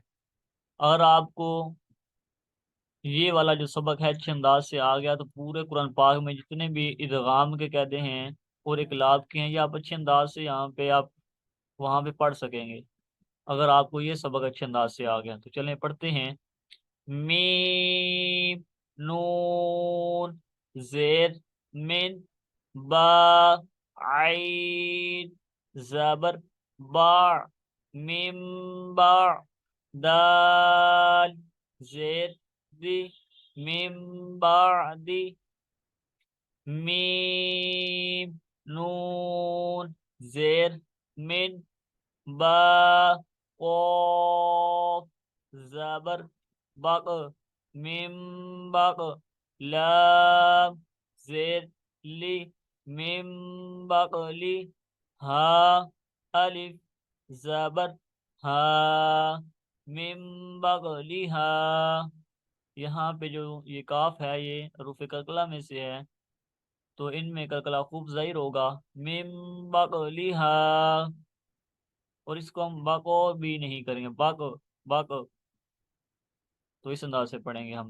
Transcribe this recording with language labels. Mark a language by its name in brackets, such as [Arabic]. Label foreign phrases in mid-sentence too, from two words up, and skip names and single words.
[Urdu] اگر آپ کو یہ والا جو سبق ہے اچھے انداز سے آ گیا تو پورے قرآن پاک میں جتنے بھی ادغام کے قاعدے ہیں اور اقلاب کے ہیں یہ آپ اچھے انداز سے یہاں پہ آپ وہاں پہ پڑھ سکیں گے اگر آپ کو یہ سبق اچھے انداز سے آ گیا. تو چلیں پڑھتے ہیں۔ میم نون زیر من با عین زبر با میم با دال زیر دی میم بعدی میم نون زیر من با قاف زبر بق میم بق لام زیر لی میم بقلی ہا الف زبر ہا میم بقلی ہا۔ یہاں پہ جو یہ کاف ہے یہ حروف کلکلہ میں سے ہے، تو ان میں کلکلہ خوب ظاہر ہوگا، میم بقلیہا، اور اس کو ہم باکو بھی نہیں کریں گے، باکو باکو، تو اس انداز سے پڑھیں گے ہم۔